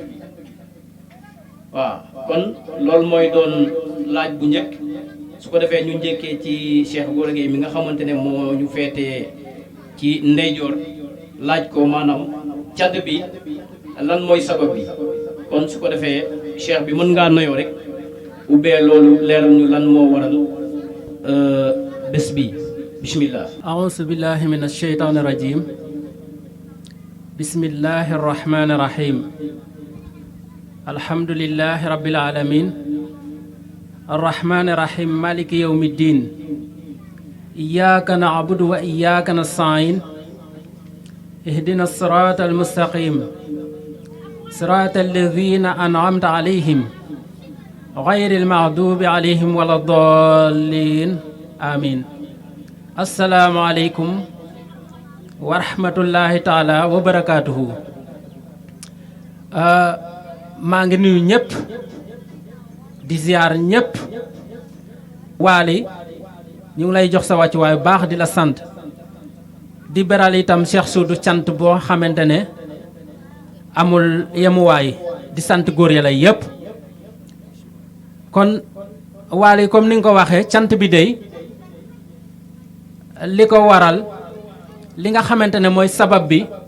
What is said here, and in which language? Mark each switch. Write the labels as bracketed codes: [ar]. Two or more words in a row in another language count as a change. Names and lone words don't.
[wo] waaw kon loolu mooy doon laaj bu njëkk su ko defee ñu njëkkee ci Cheikh Gora Gueye mi nga xamante ne moo ñu feetee ci ndeyjoor laaj ko maanaam cant bi lan mooy sabab bi kon su ko defee Cheikh bi mën ngaa noyoo rek ubbee loolu leeral ñu lan moo waral bés bi bismillah. [ar] أعوذ بالله من الشيطان الرجيم بسم الله الرحمن الرحيم الحمد لله رب العالمين الرحمن الرحيم مالك يوم الدين إياك نعبد وإياك نستعين اهدنا الصراط المستقيم صراط الذين أنعمت عليهم غير المغضوب عليهم ولا الضالين آمين السلام عليكم ورحمة الله تعالى وبركاته [wo] maa ngi nuyu ñëpp di ziar ñëpp waali ñu ngi lay jox sa wàccuwaay bu baax di la sant di beral itam Cheikh Soudou cant boo xamante ne amul yemuwaay di sant góor yàlla yëpp kon waali comme ni nga ko waxee cant bi dey li ko waral li nga xamante ne mooy sabab bi